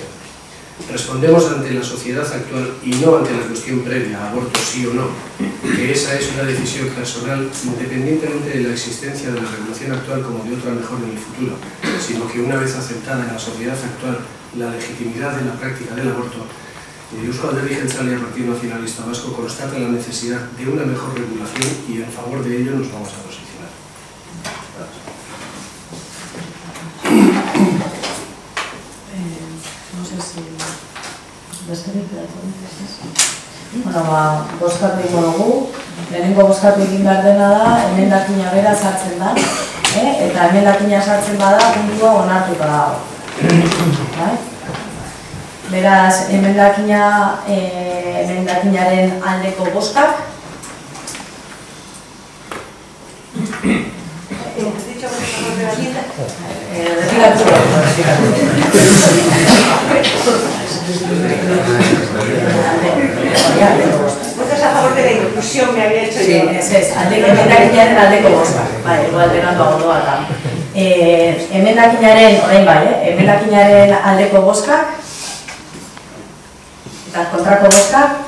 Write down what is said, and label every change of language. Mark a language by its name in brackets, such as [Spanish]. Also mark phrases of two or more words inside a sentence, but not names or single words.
[Spanish] Respondemos ante la sociedad actual y no ante la cuestión previa, aborto sí o no, que esa es una decisión personal independientemente de la existencia de la regulación actual como de otra mejor en el futuro, sino que una vez aceptada en la sociedad actual la legitimidad de la práctica del aborto, Eusko Alderdi Jeltzalea y Partido Nacionalista Vasco constata la necesidad de una mejor regulación y en favor de ello nos vamos a posicionar. No sé si... [Basque] Bueno, bozkatu ingo dugu. Lehenengo bozkatu egin behar dena da, emendakina bera sartzen da, eta emendakina sartzen bada, puntua onartuta dago. Beraz, emendakinaren aldeko bozkak. [Spanish] ¿Votas a favor de la inclusión? Me había hecho yo. [Basque] Emendakinaren aldeko bozkak. Igual berandu agodoa da. Emendakinaren aldeko bozkak. Eta kontrako bozkak.